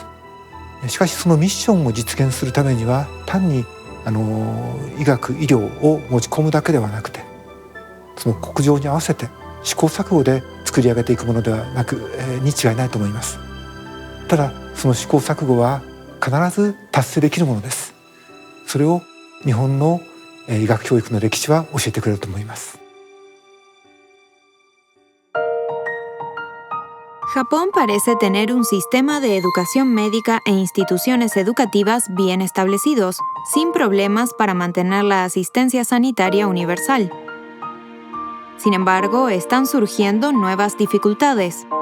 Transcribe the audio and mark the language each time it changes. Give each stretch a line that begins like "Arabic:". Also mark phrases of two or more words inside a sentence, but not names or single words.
Japanese: しかしそのミッションを実現するためには単に医学医療を持ち込むだけではなくて、その国情に合わせて試行錯誤で作り上げていくものではなくに違いないと思います。ただその試行錯誤は必ず達成できるものです。それを日本の医学教育の歴史は教えてくれると思います。
Spanish: Japón parece tener un sistema de educación médica e instituciones educativas bien establecidos, sin problemas para mantener la asistencia sanitaria universal. Sin embargo, están surgiendo nuevas dificultades.